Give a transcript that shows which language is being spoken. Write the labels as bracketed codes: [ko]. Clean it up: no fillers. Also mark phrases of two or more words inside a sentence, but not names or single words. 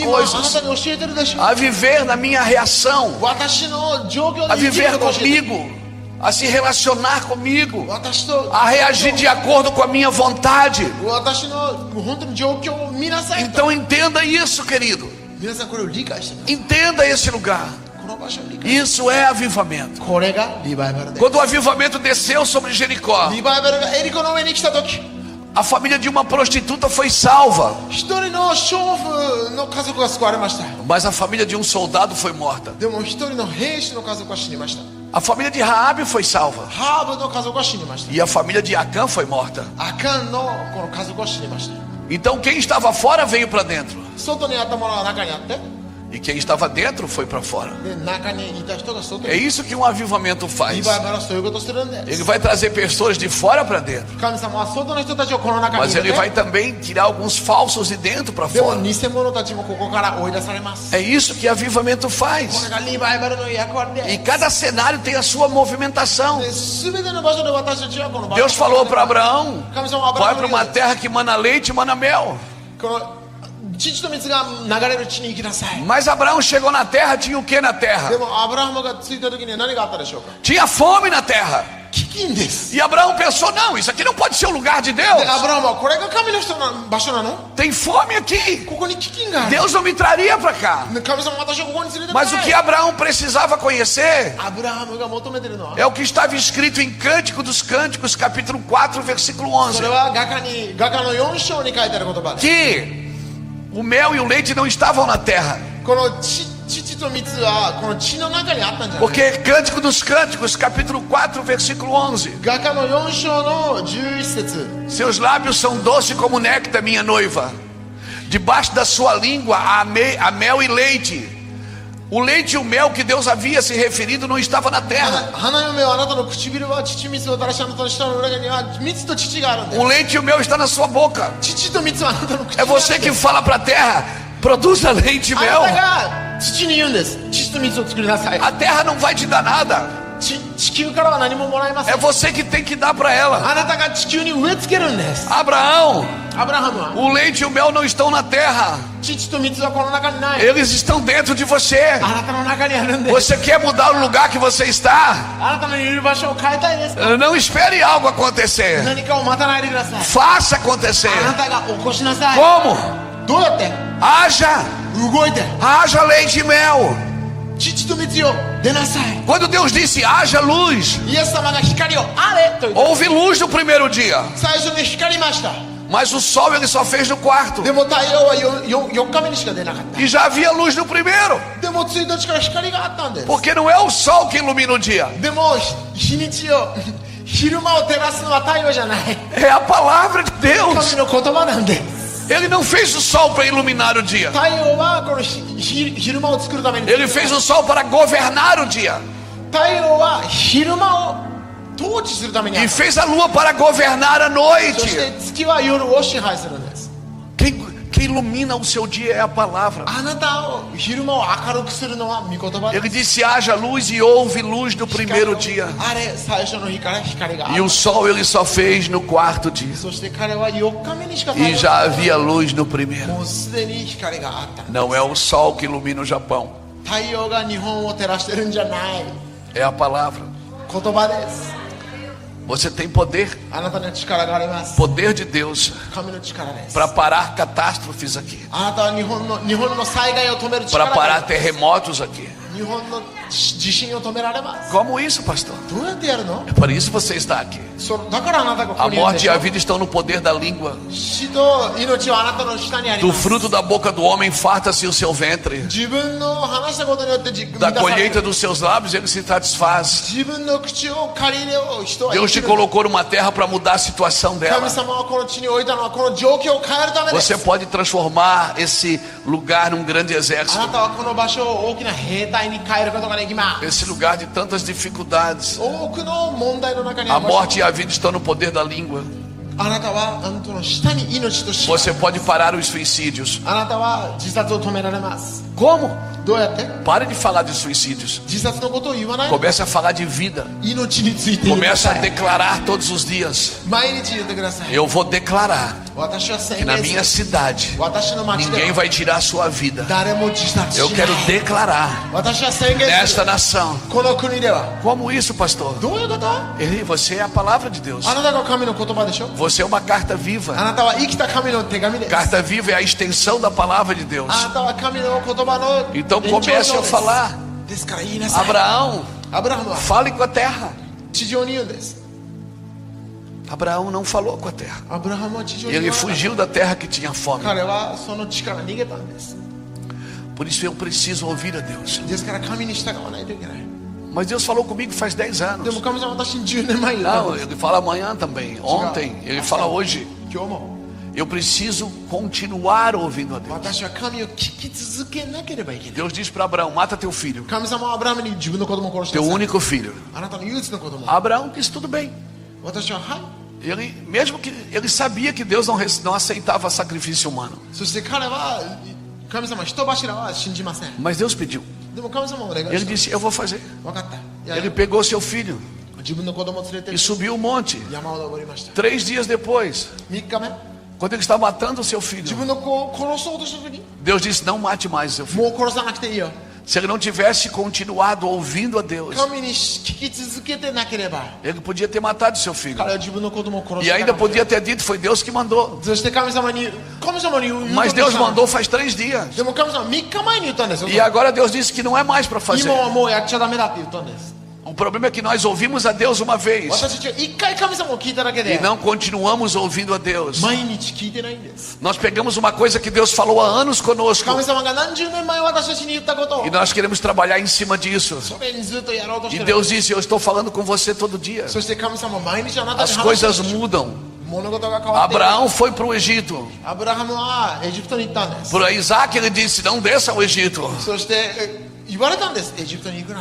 [ja] 今あな [pt] coisas, [ja] たに教えてるでしょ。 [pt] a viver na minha reação, [ja] 私の状況 [pt] a [ja] で生きる [pt] viver [ja] ことを教えてる。 [pt] comigo, a se relacionar comigo, [ja] 私と [pt] a reagir de acordo com a minha vontade. [ja] 私の本当に状況を見なさいと。 [pt] Então entenda isso, querido. [ja] 皆さんこれを理解してください。 [pt] Entenda esse lugar. [ja] この場所を理解。 [pt] Isso é avivamento. [ja] これがリバイバルです。 [pt] Quando o avivamento desceu sobre Jericó, [ja] リバイバルがエリコの上に来た時、 [pt] a família de uma prostituta foi salva, [ja] 一人の娼婦の家族が救われました。 [pt] mas a família de um soldado foi morta. [ja] でも一人の兵士の家族は死にました。 [pt] A família de Raabe foi salva [ja] ハーブの家族は死にました。 [pt] e a família de Acã foi morta. [ja] アカンのこの家族は死にました。 [pt] Então quem estava fora veio para dentro [ja] 外にあったものは中にあって、 [pt] e quem estava dentro foi para fora. [ja] で中にいた人が外 [pt] É [ja] に。 [pt] isso que um avivamento [ja] リ [pt] faz. [ja] バイバルはそういうことをするんで [pt] Ele [ja] す。 [pt] vai trazer pessoas de fora para dentro, [ja] 神様は外の人たちをこの中に [pt] mas [ja] 入 [pt] ele [ja] れ [pt] vai [ja] て、 [pt] também tirar alguns falsos de dentro para [ja] でも [pt] fora. [ja] 偽物たちもここから追い出されます。 [pt] É isso que avivamento [ja] こ [pt] faz. [ja] れがリバイバルの役割 [pt] E [ja] で [pt] cada cenário tem a sua movimentação. [ja] す。全ての場所で私たちはこの場 [pt] Deus [ja] 所 [pt] falou para Abraão: [ja] 神様はアブラ [pt] vai [ja] ハ [pt] para [ja] ムに [pt] uma terra que mana leite e mana mel. [ja] この父と蜜が流れる地に行きなさい。 [pt] Mas Abraão chegou na terra, tinha o que na [ja] で [pt] terra? [ja] もアブラハムが着いた時に何があったでしょうか。 [pt] Tinha fome na terra. [ja] 飢饉です。 [pt] E Abraão pensou: não, isso aqui não pode ser o lugar de [ja] で [pt] Deus. [ja] アブラハムはこれが神の人の場所なの？ [pt] Tem fome aqui. [ja] ここに飢饉がある。 [pt] Deus não me traria para cá. [ja] 神様私をここに連れてこ [pt] Mas o que [ja] ない。 [pt] Abraão precisava conhecer [ja] アブラハムが求めてるのは、 [pt] é o que estava escrito em Cântico dos Cânticos, capítulo 4, versículo 11. [ja] それは画家の4章に書いてある言葉です。 [pt] Que o mel e o leite não estavam na terra. [ja] この父と蜜はこの血の中にあったんじゃない。 [pt] Porque Cântico dos Cânticos, capítulo 4, versículo 11. [ja] 画家の4章の11節。 [pt] Seus lábios são doces como néctar, minha noiva. Debaixo da sua língua há mel e leite. O leite e o mel que Deus havia se referido não estava na terra. [ja] 花嫁はあなたの唇は乳蜜を垂らし、あなたの舌の中には蜜と乳があるんだよ。 [pt] O leite e o mel estão na sua boca. [ja] 乳と蜜はあなたの口に [pt] É [ja] あるんだよ。 [pt] você que fala para a terra: produza leite e [ja] あな [pt] mel. [ja] たが土に言うんです。乳と蜜を作りなさい。 [pt] A terra não vai te dar nada. [ja] 地球からは何ももらえません。 [pt] É você que tem que dar para ela. [ja] あなたが地球に植え付けるんです。 [pt] Abraão, [ja] アブラハムは [pt] o leite e o mel não estão na terra. [ja] 乳と蜜はこの中にない。 [pt] Eles estão dentro de você. [ja] あなたの中にあるんです。 [pt] Você quer mudar o lugar que você está? [ja] あなたのいる場所を変えたいですか？ [pt] Não espere algo acontecer. [ja] 何かを待たないでください。 [pt] Faça acontecer. [ja] あなたが起こしなさい。 [pt] Como? [ja] どうやって？ [pt] Haja. [ja] 動いて。 [pt] Haja leite e mel. [ja] 乳と蜜よ出なさい。 [pt] Quando Deus disse haja luz, [ja] イエス様が光をあれと言って [pt] houve luz no primeiro dia. [ja] 最初に光りました。 [pt] Mas o sol ele só fez no quarto. [ja] でも太陽は4日目にしか出なかった。 [pt] E já havia luz no primeiro. [ja] でも1日から光があったんです。 [pt] Porque não é o sol que ilumina o dia. [ja] でも日にちを昼間を照らすのは太陽じゃない。 [pt] É a palavra de Deus. [ja] 神の言葉なんです。 [pt] Ele não fez o sol para iluminar o dia. [ja] 太陽はこの昼間を作るために。 [pt] Ele fez o sol para governar o dia. [ja] 太陽は昼間を統治するためにあ [pt] E [ja] る。 [pt] fez a lua para governar a [ja] そし [pt] noite. [ja] て月は夜を支配するんです。 [pt] Quem ilumina o seu dia é a palavra. [ja] あなたを昼間を明るくするのは御言葉で [pt] Ele [ja] す。 [pt] disse haja luz e houve luz no primeiro dia. [ja] あれ最初の日から光があ [pt] E [ja] る。 [pt] o sol ele só fez no quarto dia. [ja] そして彼は4日目にしか太 [pt] E [ja] 陽 [pt] já havia luz no primeiro. [ja] もうすでに光があった。 [pt] Não é o sol que ilumina o Japão. [ja] 太陽が日本を照らしてるんじゃない。 [pt] É a palavra. [ja] 言葉です。 [pt] Você tem poder. [ja] あなたの力があります。 [pt] Poder de Deus [ja] 神の力です。 [pt] para parar catástrofes aqui. [ja] あなたは日本の災害を止める力 [pt] Para [ja] があ [pt] parar [ja] ります。 [pt] terremotos aqui. [ja] 日本の地震を止められます。 [pt] Como isso, pastor? [ja] どうやってやるの？ [pt] É por isso que você está aqui. [ja] だからあなたがこ [pt] A [ja] こにいるん [pt] morte [ja] でし [pt] e [ja] ょ。 [pt] a vida estão no poder da língua. [ja] 死と命はあなたの下にあり [pt] Do [ja] ます。 [pt] fruto da boca do homem farta-se o seu ventre. [ja] 自分の話したことによって満 [pt] Da [ja] たされ [pt] colheita [ja] る。 [pt] dos seus lábios ele se satisfaz. [ja] 自分の口を借り入れよう人は生 [pt] Deus [ja] き [pt] te [ja] る。 [pt] colocou numa terra para mudar a situação [ja] 神 [pt] dela. [ja] 様はこの地に置いたのはこの状況を変えるためです。 [pt] Você pode transformar esse lugar num grande [ja] あ [pt] exército. [ja] なたはこの場所を大きな兵隊に変えることができます。 [pt] Esse lugar de tantas dificuldades. [ja] 多くの問題の中に [pt] A [ja] ある場所 [pt] morte e a vida estão no poder da língua. [ja] あなたはあなたの下に命と死があ [pt] Você [ja] る。 [pt] pode parar os suicídios. [ja] あなたは自殺を止められます。 [pt] Como? [ja] どうやって [pt] Pare de falar de suicídios. [ja] 自殺のことを言わない。 [pt] Comece a falar de vida. [ja] 命について言いな [pt] Comece [ja] さ [pt] a [ja] い。 [pt] declarar todos os dias. [ja] 毎日言ってください。 [pt] Eu vou declarar [ja] 私は [pt] que [ja] 宣 [pt] na [ja] 言 [pt] minha [ja] する。 [pt] cidade [ja] 私の町で [pt] ninguém [ja] は [pt] vai tirar a sua vida. [ja] 誰も自殺し [pt] Eu [ja] な [pt] quero [ja] い。 [pt] declarar [ja] 私は宣言す [pt] nesta [ja] る。 [pt] nação. [ja] この国では [pt] Como isso, pastor? [ja] どういうこと？あ [pt] Você é a palavra de Deus. [ja] なたが神の言葉でしょ。 [pt] Você é uma carta [ja] あ [pt] viva. [ja] なたは生きた神の手紙です。 [pt] Carta viva é a extensão da palavra de Deus. [ja] あなたは神の言葉の [pt] Então [ja] 延長上 [pt] comece [ja] で [pt] a [ja] す。 [pt] falar. [ja] ですから言いなさい。 [pt] Abraão, [ja] アブラハムは [pt] fale com a terra. [ja] 地上に言うんです。 [pt] Abraão não falou com a terra. [ja] アブラハムは地上に言 [pt] Ele [ja] わなかった。 [pt] fugiu da terra que tinha fome. [ja] 彼はその地から逃げたんです。 [pt] Por isso eu preciso ouvir a Deus. [ja] ですから神に従わないといけない。 [pt] Mas Deus falou comigo faz 10 [ja] でも [pt] anos. [ja] 神様私に10年前に言ったん [pt] Não, [ja] です。 [pt] ele fala amanhã também. Ontem, ele fala hoje. [ja] 今日も [pt] Eu preciso continuar ouvindo a Deus. [ja] 私は神を聞き続けなければいけない。 [pt] Deus disse para Abraão: mata teu filho, [ja] 神様はアブラハムに自分の子供を殺し [pt] teu [ja] なさい。 [pt] único filho. [ja] あなたの唯一の子供。 [pt] Abraão disse: tudo bem. [ja] 私ははい。 [pt] Ele, mesmo que ele sabia que Deus não aceitava sacrifício humano. [ja] そして彼は神様人柱は信じません。 [pt] Mas Deus pediu. [ja] でも神様はお願い [pt] Ele [ja] した。 [pt] disse: eu vou fazer. [ja] 分かった。いや [pt] Ele pegou seu filho [ja] 自分の子供を連れて [pt] e subiu o monte. [ja] 山を登りました。 [pt] 3 dias depois, [ja] 3 日目、 [pt] quando ele estava matando o seu [ja] 自 [pt] filho, [ja] 分の子を殺そうとした時に、 [pt] Deus disse: não mate mais seu filho. [ja] もう殺さなくていいよ。 [pt] Se ele não tivesse continuado ouvindo a Deus, [ja] 神に聞き続けてなければ、 [pt] ele podia ter matado seu filho. [ja] 彼は自分の子供を殺 [pt] E [ja] した [pt] ainda podia ter dito: foi Deus que mandou. [ja] そして神様に言う [pt] Mas [ja] と [pt] Deus [ja] した [pt] mandou faz 3 dias. [ja] でも神様3日前に言ったんですよ。 [pt] E agora Deus disse que não é mais para fazer. [ja] 今はもうやっちゃダメだって言ったんです。 [pt] O problema é que nós ouvimos a Deus uma vez [ja] 私たちは1回神様を聞いただけ [pt] e [ja] で [pt] não continuamos ouvindo a Deus. [ja] 毎日聞いてないんです。 [pt] Nós pegamos uma coisa que Deus falou há anos conosco [ja] 神様が何十年前私たちに言ったことを [pt] e nós queremos trabalhar em cima disso. [ja] それにずっとやろうとし [pt] E [ja] てる。 [pt] Deus disse: eu estou falando com você todo dia. [ja] そして神様は毎日あなたに [pt] As [ja] 話してる [pt] coisas mudam. [ja] 物事が変わっている。 [pt] Abraão foi para o Egito. [ja] アブラハムはエジプトに行ったんです。 [pt] Para Isaac ele disse: não desça ao Egito. [ja] そして言われたんです。エジプトに行くな。